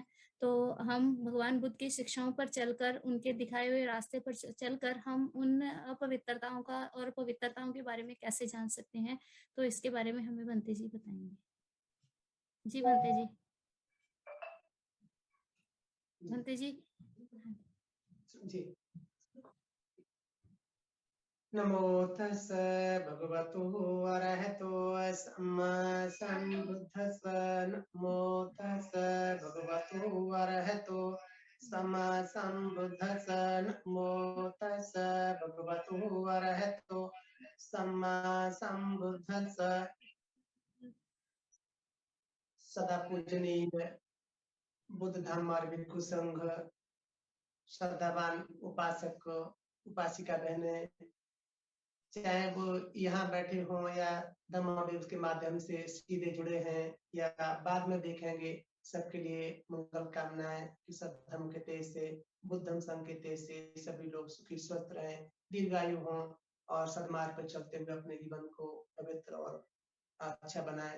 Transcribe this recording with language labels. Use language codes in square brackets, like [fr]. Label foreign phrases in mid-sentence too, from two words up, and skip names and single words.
[hi] तो हम भगवान बुद्ध की शिक्षाओं पर चलकर, उनके दिखाए हुए रास्ते पर चलकर हम उन अपवित्रताओं का और पवित्रताओं के बारे में कैसे जान सकते हैं, तो इसके बारे में हमें भंते जी बताएंगे। जी भंते जी। भंते जी जी। [pi] नमो तस् भगवतो अरहतो सम्मा सम्बुद्धस्स। नमो तस् भगवतो अरहतो सम्मा सम्बुद्धस्स। नमो तस् भगवतो अरहतो सम्मा सम्बुद्धस्स। [hi] सदा पूजनीय बुद्ध धर्म मार्ग भिक्षु संघ, श्रद्धावान उपासक उपासिका बहने, चाहे वो यहाँ बैठे हों या धम्मा वेव्स के माध्यम से सीधे जुड़े हैं या बाद में देखेंगे, सबके लिए मंगल कामनाएं कि सब धर्म के तेज से, बुद्ध धर्म संघ के तेज से सभी लोग सुखी स्वस्थ रहें, दीर्घायु हों और सदमार्ग पर चलते हुए अपने जीवन को पवित्र और अच्छा बनाएं।